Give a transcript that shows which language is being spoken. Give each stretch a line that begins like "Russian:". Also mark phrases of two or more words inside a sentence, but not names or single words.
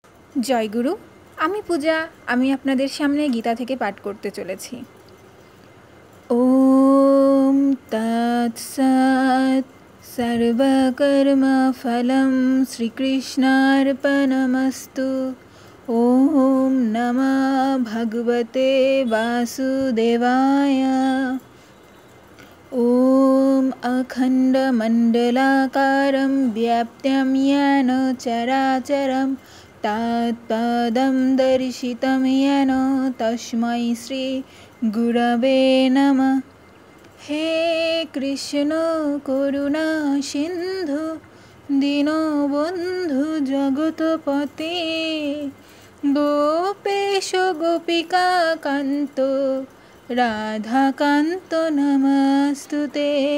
Bangla: জয়গুরু, আমি পূজা। আমি আপনাদের সামনে গীতা থেকে পাঠ করতে চলেছি।
Sanskrit: ওম তৎসৎ সর্বকর্মফলং শ্রীকৃষ্ণার্পণমস্তু। ওম নমঃ ভগবতে বাসুদেবায়। ওম অখণ্ডমণ্ডলাকারং ব্যাপ্तं येन চরাচরं তৎপদं দর্শিतं येन তস্मै শ্রী গুরবে নমঃ। হে কৃষ্ণ করুণা সিন্ধু দীনবন্ধু জগৎপতে, গোপেশ গোপিকা কান্ত রাধাকান্ত নমস্তুতে।